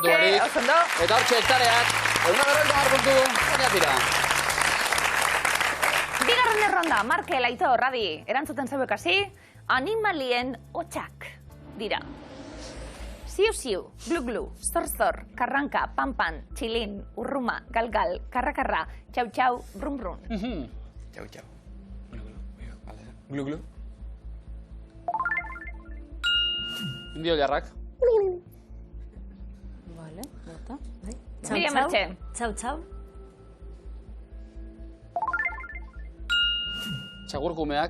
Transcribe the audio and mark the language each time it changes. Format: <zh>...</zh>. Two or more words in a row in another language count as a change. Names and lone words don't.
<eu>daiteke. barik. Osondo. Eta hortxe hektareak. 150 puntu. Baina tira. Bigarren erronda, Markel, Aitor, Adi, erantzuten zeuek hasi, animalien hotxak dira. Ziu-ziu, glu-glu, zor-zor, karranka, pan-pan, txilin, urruma, gal-gal, karra-karra, txau-txau, brum-brum. Txau. Glu-glu. Indio jarrak. Vale, bota. Miriam Mertxe. Txau. Txagurkumeak.</eu>